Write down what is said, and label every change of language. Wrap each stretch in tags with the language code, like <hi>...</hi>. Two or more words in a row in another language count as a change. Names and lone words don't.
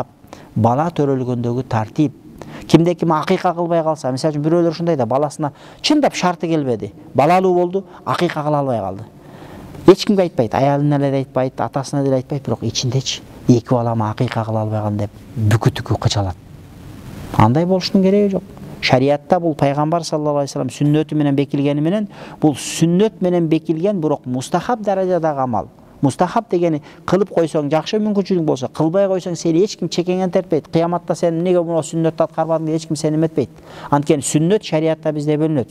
<ky>Бала төрөлгөндөгү тартип. Ким акыйка кылбай калса, мисалы үчүн бирөөлөр ушундай да, баласына чындап шарты келбеди. Балалуу болду, акыйка кыла албай калды. Эч кимге айтпайт, аялына деле айтпайт, атасына деле айтпайт, бирок ичиндечи эки балама акыйка кыла албай калдым деп бүкү-түкү кыжалат. Андай болуштун кереги жок. Шариатта бул пайгамбар</ky> <ar>صلى الله عليه وسلم</ar> <ky>сүннөтү менен бекилгени менен, бул сүннөт менен бекилген, бирок мустахап даражадагы амал. Мустахап дегени кылып койсоң жакшы мүмкүнчүлүк болсо, кылбай койсоң сени эч ким чекеңен тертпейт. Кыяматта сен эмнеге мына сүннөттү аткарбадың деп эч ким сени эметпейт. Анткени сүннөт шариатта бизде бөлүнөт.</ky>